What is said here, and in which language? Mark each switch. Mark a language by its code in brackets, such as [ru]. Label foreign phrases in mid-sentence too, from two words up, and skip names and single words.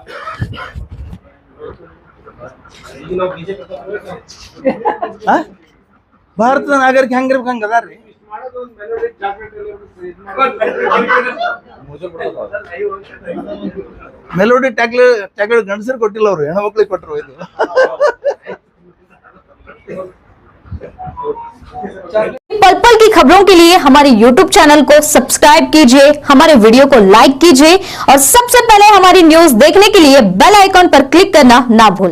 [kn] ಈಗ ನಾವು ಬಿಜೆಪಿ ಆ? ಭಾರತದ ನಾಗರಿಕ ಹೆಂಗಿರ್ಬೇಕು ಹಂಗ ಅದಾರ್ರಿ. ಮಾಡೋದು ಒಂದು ಮೆಲೋಡಿ ಚಾಕ್ಲೇಟ್ ಮೆಲೋಡಿ ಚಾಕ್ಲೇಟ್ ಗಂಡಸರು ಕೊಟ್ಟಿಲ್ಲ ಅವ್ರು, ಹೆಣ್ಮಕ್ಳಿಗೆ ಕೊಟ್ಟರು. ಇದು [hi] पल पल की खबरों के लिए हमारे YouTube चैनल को सब्सक्राइब कीजिए, हमारे वीडियो को लाइक कीजिए और सबसे पहले हमारी न्यूज देखने के लिए [en] bell icon [hi] पर क्लिक करना ना भूलें।